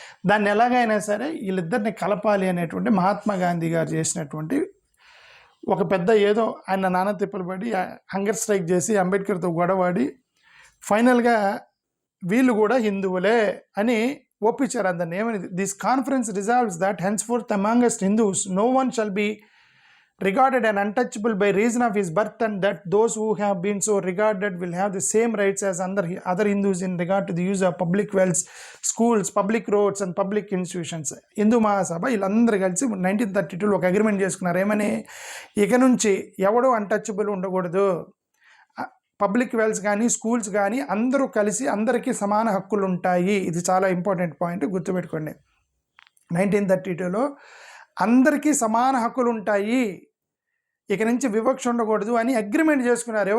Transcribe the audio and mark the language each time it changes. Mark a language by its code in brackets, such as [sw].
[te] దాన్ని ఎలాగైనా సరే వీళ్ళిద్దరిని కలపాలి అనేటువంటి మహాత్మా గాంధీ గారు చేసినటువంటి ఒక పెద్ద ఏదో ఆయన నానా తిప్పలు పడి హంగర్ స్ట్రైక్ చేసి అంబేద్కర్తో గొడవాడి ఫైనల్గా వీళ్ళు కూడా హిందువులే అని ఒప్పించారు అందరిని. ఏమని, [en] This conference resolves that henceforth amongst Hindus no one shall be regarded and untouchable by reason of his birth, and that those who have been so regarded will have the same rights as other Hindus in regard to the use of public wells, schools, public roads and public institutions. [te] Hindu Mahasabha వీళ్ళందరూ కలిసి 1932లో ఒక agreement చేసుకున్నారు. ఏమని, ఇక నుంచి ఎవడో untouchable ఉండకూడదు, public wells కానీ స్కూల్స్ కానీ అందరూ కలిసి అందరికీ సమాన హక్కులు ఉంటాయి. ఇది చాలా ఇంపార్టెంట్ పాయింట్, గుర్తుపెట్టుకోండి. 1932లో అందరికీ సమాన హక్కులు ఉంటాయి, ఇక నుంచి వివక్ష ఉండకూడదు అని అగ్రిమెంట్ చేసుకున్నారు.